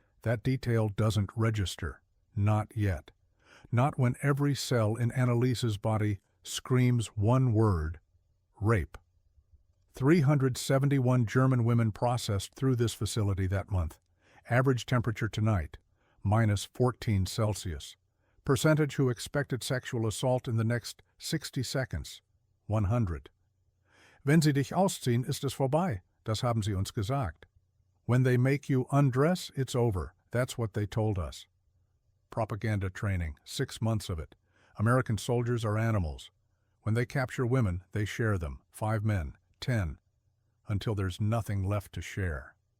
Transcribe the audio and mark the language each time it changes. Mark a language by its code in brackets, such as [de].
[en] That detail doesn't register. Not yet. Not when every cell in Annalise's body screams one word: rape. 371 German women processed through this facility that month. Average temperature tonight, -14 Celsius. Percentage who expected sexual assault in the next 60 seconds, 100. [de] Wenn sie dich ausziehen, ist es vorbei. Das haben sie uns gesagt. [en] When they make you undress, it's over. That's what they told us. Propaganda training, 6 months of it. American soldiers are animals. When they capture women, they share them. 5 men, 10, until there's nothing left to share.